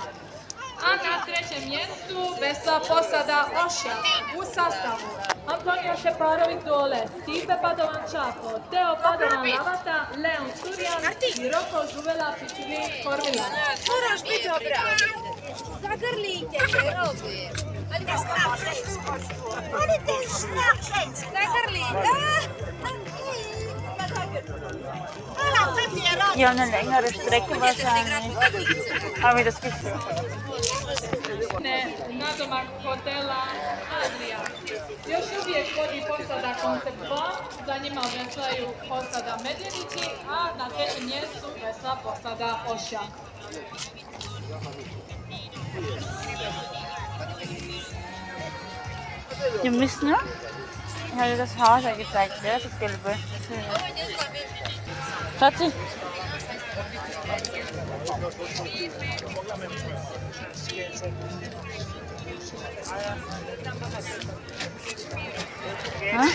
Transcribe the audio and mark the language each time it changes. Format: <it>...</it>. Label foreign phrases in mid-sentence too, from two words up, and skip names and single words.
<hr>A na trećem mjestu vesla posada Oša u sastavu Antonio Šeparović dole, Stipe Padovan Čapo, Teo Padovan Lavata, Leon Surjan i Roko Žuvela Pičulin Kormila. Moraš biti dobra. Zagrlite se, robi. Ali te strah žensko. Ali te strah žensko. Zagrlite.</hr> <de>Hier eine längere Strecke wahrscheinlich. Habe ich das Gefühl.</de> <hr>Nadomak hotela Adria. Još uvijek vodi posada Koncept 2, za njima veslaju posada Medvjedići, a na trećem mjestu vesla posada Oša.</hr> <de>Die müssen, ich hatte das Haus ja gezeigt, ja, das Gelbe. Schatzi? Hä?</de>